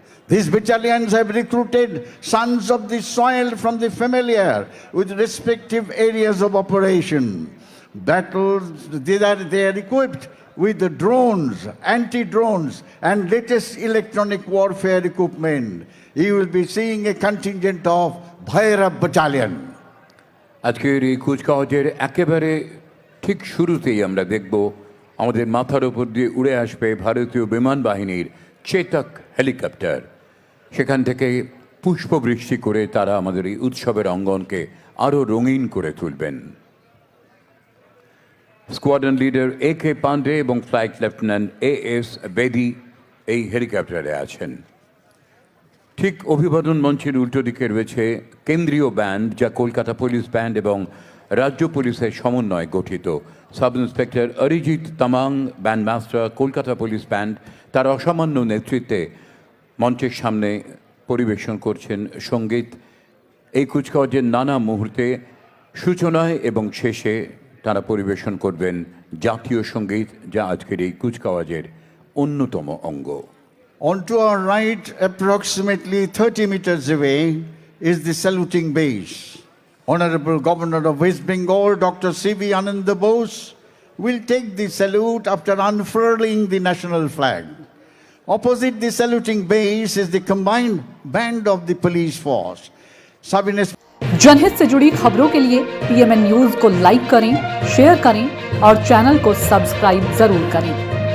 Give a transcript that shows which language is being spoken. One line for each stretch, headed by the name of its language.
English: These battalions have recruited sons of the soil from the familiar with respective areas of operation. Battles, they are equipped with the drones, anti-drones, and latest electronic warfare equipment. You will be seeing a contingent of Bhairab Battalion.
Bangla: আজকের এই কুচকাওয়াজের একেবারে ঠিক শুরুতেই আমরা দেখব আমাদের মাথার উপর দিয়ে উড়ে আসবে ভারতীয় বিমান বাহিনীর চেতক হেলিকপ্টার। সেখান থেকে পুষ্পবৃষ্টি করে তারা আমাদের এই উৎসবের অঙ্গনকে আরও রঙিন করে তুলবেন। স্কোয়াড্রন লিডার AK পান্ডে এবং ফ্লাইট লেফটেন্যান্ট AS বেদি এই হেলিকপ্টারে আছেন। ঠিক অভিবাদন মঞ্চের উল্টো দিকে রয়েছে কেন্দ্রীয় ব্যান্ড, যা কলকাতা পুলিশ ব্যান্ড এবং রাজ্য পুলিশের সমন্বয়ে গঠিত। Sub inspector Arijit Tamang, ব্যান্ডমাস্টার, Kolkata police band, তার অসামান্য নেতৃত্বে মঞ্চের সামনে পরিবেশন করছেন সঙ্গীত। এই কুচকাওয়াজের নানা মুহূর্তে সূচনায় এবং শেষে তারা পরিবেশন করবেন জাতীয় সঙ্গীত, যা আজকের এই কুচকাওয়াজের অন্যতম অঙ্গ।
English: On to our right, approximately 30 meters away, is the saluting base. Honorable Governor of West Bengal, Dr. C.V. Ananda Bose, will take the salute after unfurling the national flag. Opposite the saluting base is the combined band of the police force.
Hindi: जनहित से जुड़ी खबरों के लिए PMN news को like करें, share करें और चैनल को सब्सक्राइब जरूर करें।